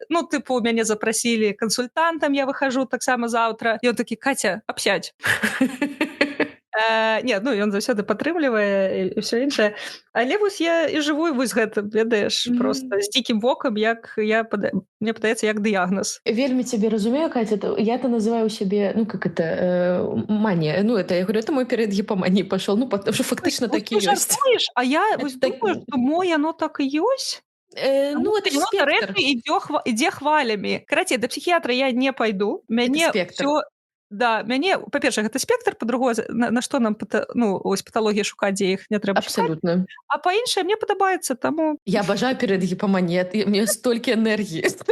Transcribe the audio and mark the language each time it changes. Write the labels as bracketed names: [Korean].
[Belarusian] Ну, тыпу, мяне запрасілі кансультантам, я выхожу таксама заўтра. І ён такі: Каця, абсядь. Не, ну, ён заўсёды падтрымлівае і ўсё іншае. Але вось я і жыву, і вось гэта, ведаеш, просто з дзікім вокам, як мне падаецца, як дыягназ. Вельмі цябе разумею, [Russian] Катя, я-то называю себе, ну, как это, мания. Ну, это, я говорю, это мой период гипомании пошел. Ну, потому что фактично так и есть. [Belarusian] А я вось думаю, што мо яно так і ёсць. [Russian] Ну, это спектр. [Belarusian] Ідзе хвалямі. Карацей, да псіхіатра я не пайду. Мяне ўсё... Да, мяне, па-першае, гэта спектр, па-другое, на што нам ось паталогіі шукаць, дзе іх не трэба шукаць. Абсолютно. А па-іншае, мне падабаецца, таму... Я абажаю перед гіпаманіяй, [Russian] у меня [Belarusian] столькі энергіі.